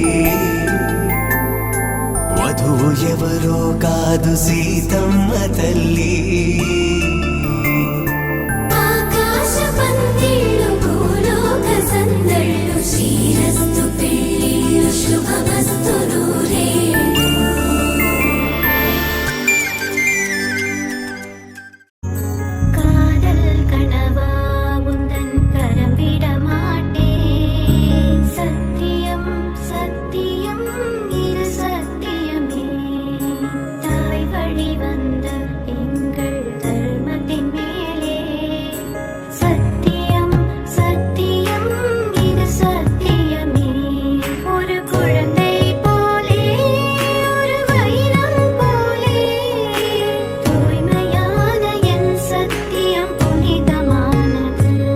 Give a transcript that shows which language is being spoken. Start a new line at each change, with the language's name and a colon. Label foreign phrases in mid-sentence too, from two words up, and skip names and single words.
Telugu: వధువు ఎవరో కాదు సీతమ్మ తల్లి శ్రీరస్తు పెళ్లిళ్ళు శుభమస్తు నూరేళ్ళు
Tamil: காதல் கனவா உந்தன் கரம் விட மாட்டேன் சத்தியம் சத்தியம் இது சத்தியமே தாய் வழி வந்த எங்கள் தர்மத்தின் மேலே சத்தியம் சத்தியம் இது சத்தியமே ஒரு குழந்தை போலே ஒரு வைரம் போலே தூய்மையான என் சத்தியம் புனிதமானது